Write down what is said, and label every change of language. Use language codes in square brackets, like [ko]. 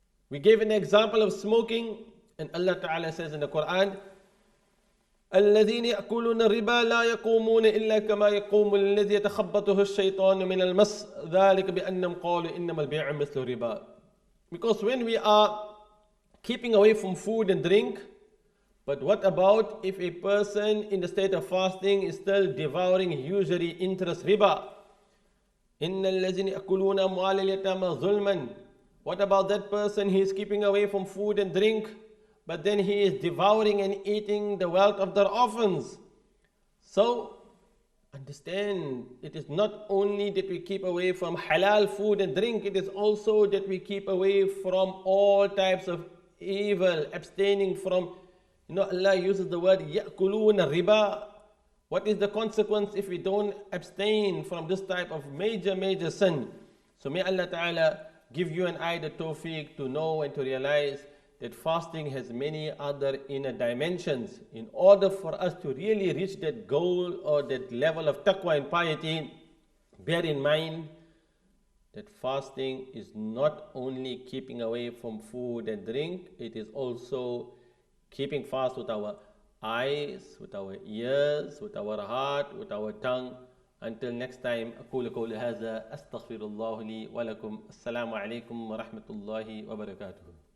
[en] We gave an example of smoking, and Allah Ta'ala says in the Quran, [ar] الذين يأكلون الربا لا يقومون إلا كما يقوم الذي يتخبطه الشيطان من المس ذلك بأنهم قالوا إنما البيع مثل الربا. [en] Because when we are keeping away from food and drink, but what about if a person in the state of fasting is still devouring usury, interest, riba? [ar] إن الذين يأكلون أموال اليتامى ظلما. [en] What about that person? He is keeping away from food and drink, but then he is devouring and eating the wealth of their orphans. So, understand, it is not only that we keep away from halal food and drink, it is also that we keep away from all types of evil, abstaining from, Allah uses the word يَأْكُلُونَ riba. What is the consequence if we don't abstain from this type of major sin? So may Allah Ta'ala give you and I the tawfiq to know and to realize that fasting has many other inner dimensions. In order for us to really reach that goal or that level of taqwa and piety, bear in mind that fasting is not only keeping away from food and drink, it is also keeping fast with our eyes, with our ears, with our heart, with our tongue. Until next time, [ar] أقول قولي هذا أستغفر الله لي ولكم. السلام عليكم ورحمة الله وبركاته.